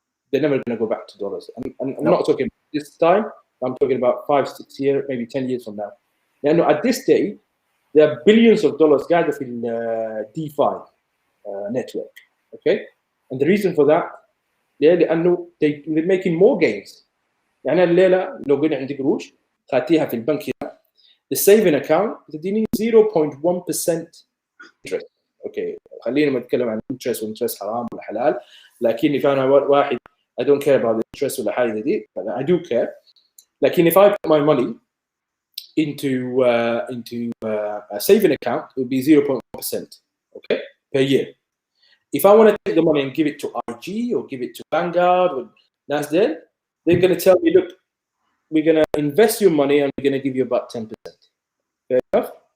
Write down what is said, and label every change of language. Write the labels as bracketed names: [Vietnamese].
[English] They're never going to go back to dollars. And I'm not talking about this time. I'm talking about 5, 6 years, maybe 10 years from now. Now, at this stage, there are billions of dollars gathered in DeFi network. Okay, and the reason for that, they're making more gains. [Arabic] يعني الليلة لو قلنا عندك قروش خاتيها في البنك هنا, [English] the saving account [Arabic] تديني 0.1% interest. اوكي, خلينا نتكلم عن interest والinterest حرام ولا حلال, لكن if أنا واحد [English] I don't care about the interest [Arabic] ولا حاجة دي, [English] I do care. لكن if I put my money into a saving account, it would be 0.1%, okay, per year. If I want to take the money and give it to IG or give it to Vanguard or Nasdaq, they're going to tell me, look, we're going to invest your money and we're going to give you about 10%. Fair enough.